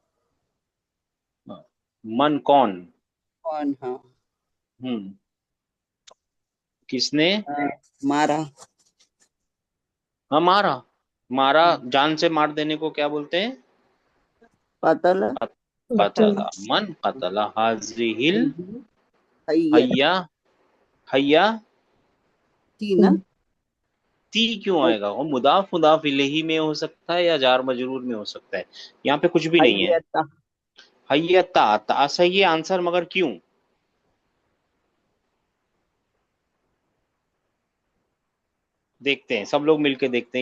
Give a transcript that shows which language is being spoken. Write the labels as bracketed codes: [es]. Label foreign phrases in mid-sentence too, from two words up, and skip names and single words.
[hi] मन कौन? कौन? हाँ। किसने? मारा। हाँ, मारा। मारा जान से मार देने को क्या बोलते हैं? कतल [ar] قتلَ. من قتلَ هذهِ हयती हय्या। हय्या [hi] ना। ती क्यों आएगा? वो [ar] مضاف مضاف إليه [hi] में हो सकता है या [ar] جار مجرور [hi] में हो सकता है। यहाँ पे कुछ भी नहीं है। [ar] हयता। [hi] हय्यता ता सही है आंसर, मगर क्यों? देखते हैं, सब लोग मिलके देखते हैं।